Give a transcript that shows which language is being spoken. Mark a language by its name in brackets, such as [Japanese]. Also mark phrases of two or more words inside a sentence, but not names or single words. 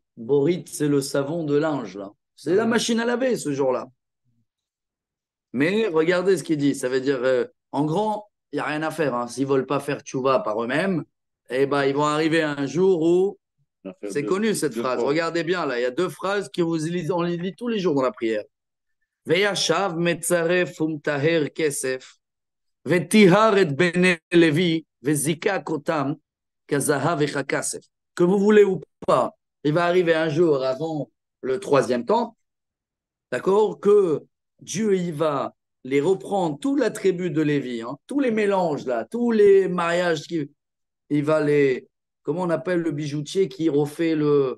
[French] Borit, c'est le savon de linge là. C'est la machine à laver ce jour-là. Mais regardez ce qu'il dit. Ça veut dire, en grand, il n'y a rien à faire. Hein. S'ils ne veulent pas faire tchouva par eux-mêmes, eh ben, ils vont arriver un jour où. C'est connu cette phrase. Regardez bien là. Il y a deux phrases que on les lit tous les jours dans la prière. [Hebrew] וישב מצרף ומטהר כסף. וטהר את בני לוי וזקק אתם. כזהב וככסף. [French] Que vous voulez ou pas, il va arriver un jour avant le troisième temple. D'accord? Que Dieu, il va les reprendre, toute la tribu de Lévi, hein, tous les mélanges là, tous les mariages, il va les. Comment on appelle le bijoutier qui refait le.